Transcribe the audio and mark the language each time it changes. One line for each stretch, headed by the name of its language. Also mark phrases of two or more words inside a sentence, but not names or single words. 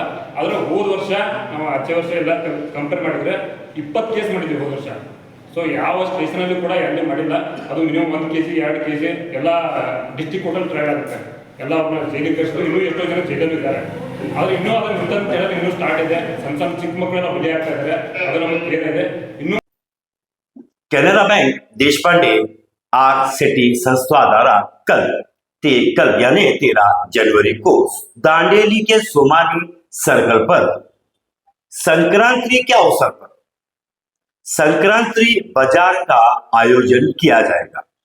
Kannada: ಆದರೆ ಹೋದ ವರ್ಷ ನಾವು ಆಚೆ ವರ್ಷ ಎಲ್ಲ ಕಂಪೇರ್ ಮಾಡಿದರೆ 20 ಕೇಸ್ ಮಾಡಿದ್ವಿ ಹೋದ ವರ್ಷ. ಸೊ ಯಾವ ಸ್ಟೇಷನಲ್ಲಿ ಕೂಡ ಎಲ್ಲಿ ಮಾಡಿಲ್ಲ. ಅದು ಮಿನಿಮಮ್ 1 kg 2 kg ಎಲ್ಲ ಡಿಸ್ಟಿಕ್ ಕೋರ್ಟಲ್ಲಿ ಟ್ರೈ ಆಗುತ್ತೆ. ಎಲ್ಲ ಅವ್ರನ್ನ ಜೈಲಿಗೆ ಕಳಿಸಿದ್ರು. ಇನ್ನೂ ಎಷ್ಟೋ ಜನ ಜೈಲಲ್ಲಿ ಇದ್ದಾರೆ. ಆದರೆ ಇನ್ನೂ ಅದನ್ನು ಅಂತ ಹೇಳೋದು ಇನ್ನೂ ಸ್ಟಾರ್ಟ್ ಇದೆ. ಸಣ್ಣ ಚಿಕ್ಕ ಮಕ್ಕಳೆಲ್ಲ ಬಲಿ ಆಗ್ತಾ ಇದ್ದಾರೆ. ಅದು ನಮಗೆ ಕ್ಲಿಯರ್ ಇದೆ. ಇನ್ನೂ
Hindi: कैनरा बैंक देशपांडे आर्ट सिटी संस्था द्वारा कल यानी 13 जनवरी को दांडेली के सोमानी सर्कल पर संक्रांति के अवसर पर संक्रांति बाजार का आयोजन किया जाएगा,